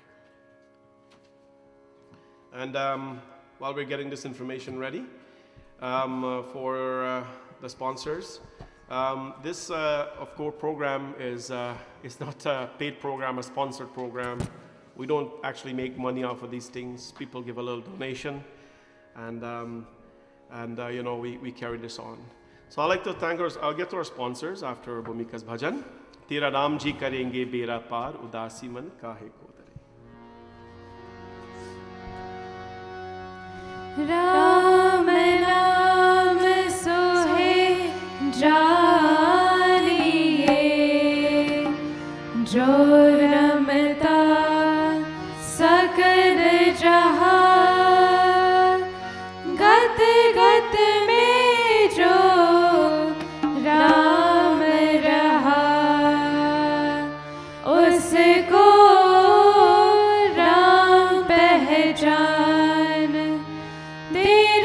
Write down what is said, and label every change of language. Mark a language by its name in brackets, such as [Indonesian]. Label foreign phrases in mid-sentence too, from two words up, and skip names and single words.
[English] And while we're getting this information ready for the sponsors, this of course program is not a paid program, a sponsored program. We don't actually make money off of these things. People give a little donation, and you know, we carry this on. So I'd like to thank I'll get to our sponsors after Bhumika's bhajan. [Hindi] तेरा राम जी करेंगे बेड़ा पार, उदासी मन काहे को डरे. राम नाम सोहे जालिए, जो रमता सकल जहां। गत गत में जो राम रहा, उसको राम पहचान।